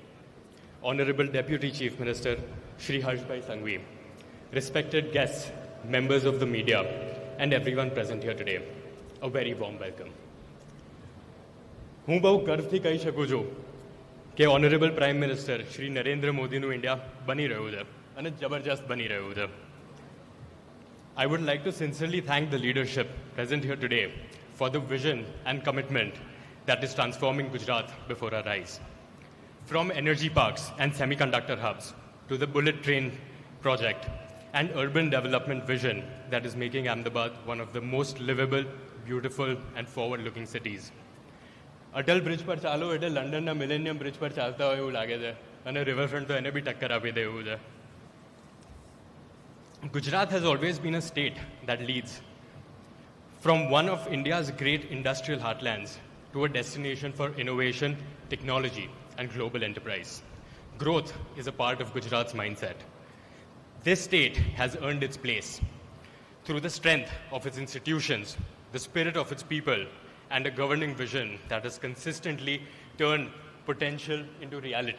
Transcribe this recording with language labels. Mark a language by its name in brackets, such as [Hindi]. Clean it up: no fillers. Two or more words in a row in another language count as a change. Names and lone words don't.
[English] Honorable Deputy Chief Minister Shri Harsh Bhai Sanghvi, respected guests members of the media, and everyone present here today, a very warm welcome. [Gujarati] હું બહુ ગર્વથી કહી શકું છું કે [English] Honorable Prime Minister [Gujarati] શ્રી નરેન્દ્ર મોદીનું ઇન્ડિયા બની રહ્યું છે અને જબરજસ્ત બની રહ્યું છે. [English] I would like to sincerely thank the leadership present here today for the vision and commitment that is transforming Gujarat before our eyes. From energy parks and semiconductor hubs to the bullet train project and urban development vision that is making Ahmedabad one of the most livable, beautiful and forward-looking cities. [Gujarati] અટલ બ્રિજ પર ચાલો એટલે લંડનના મિલેનિયમ બ્રિજ પર ચાલતા હોય એવું લાગે છે અને રિવરફ્રન્ટ તો એને બી ટક્કર આપી દે એવું છે. [English] Gujarat has always been a state that leads from one of India's great industrial heartlands to a destination for innovation, technology, and global enterprise. Growth is a part of Gujarat's mindset. This state has earned its place through the strength of its institutions, the spirit of its people, and a governing vision that has consistently turned potential into reality.